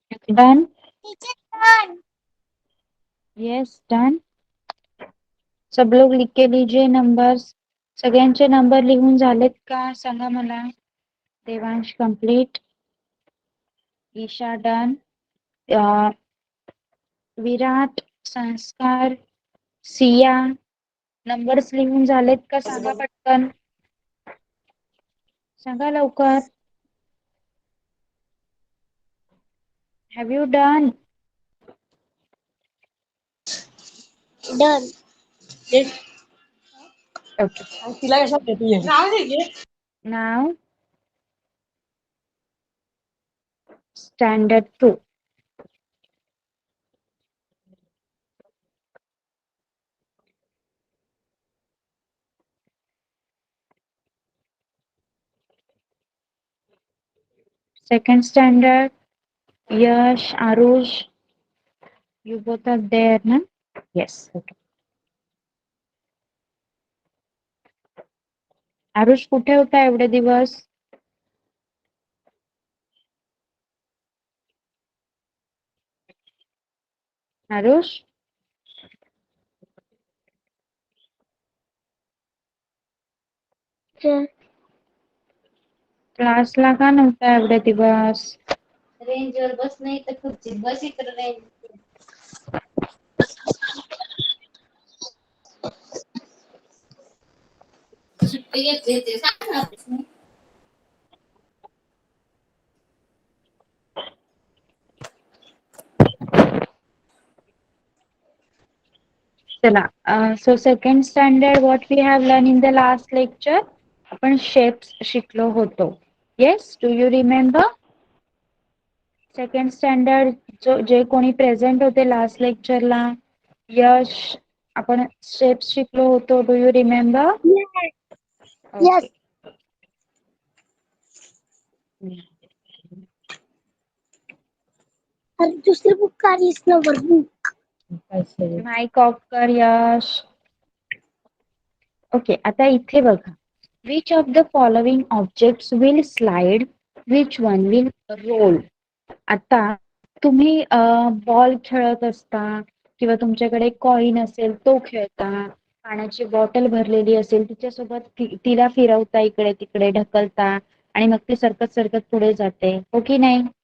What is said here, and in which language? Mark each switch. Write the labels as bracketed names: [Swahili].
[English] Done. Teacher, done. Yes done. [Hindi] सब लोग लिख के लीजिए नंबर्स. [Marathi] सगळ्यांचे नंबर लिहून झालेत का सांगा मला. देवांश कंप्लीट. ईशा डन. विराट, संस्कार, सिया नंबर्स लिहून झालेत का सांगा पटकन. सांगा लवकर. [English] Have you done? Done. Okay. [Marathi] तिला कशात देते? नाव standard 2. [English] Second standard, Yash, Arush, you both are there, na? Yes. Okay. [Marathi] Aarush कुठे होता एवढे दिवस? आरुष क्लासला का नव्हता एवढे दिवस? रेंजवर बस नाही तर खुर्चीत बस इकडे रेंज. सुट्टी घेतली ते सांगणारच नाही. चला. [English] So second standard, what we have learned in the last lecture, [Marathi] आपण shapes शिकलो होतो. [English] Yes, do you remember? [Marathi] Second standard जे कोणी प्रेझेंट होते लास्ट लेक्चरला, यश, आपण शेप्स शिकलो होतो. [English] Do you remember? Yes. [Hindi] और दूसरी बुक का इस नंबर बुक. [Marathi] माइक ऑफ कर यश. ओके. आता इथे बघा, [English] Which of the following objects will slide? Which one will roll? [Marathi] आता तुम्ही बॉल खेळत असता किंवा तुमच्याकडे कॉइन असेल तो खेळता, पाण्याची बॉटल भरलेली असेल तिच्यासोबत तिला फिरवता, इकडे तिकडे ढकलता आणि मग ती सरकत सरकत पुढे जाते, हो की नाही?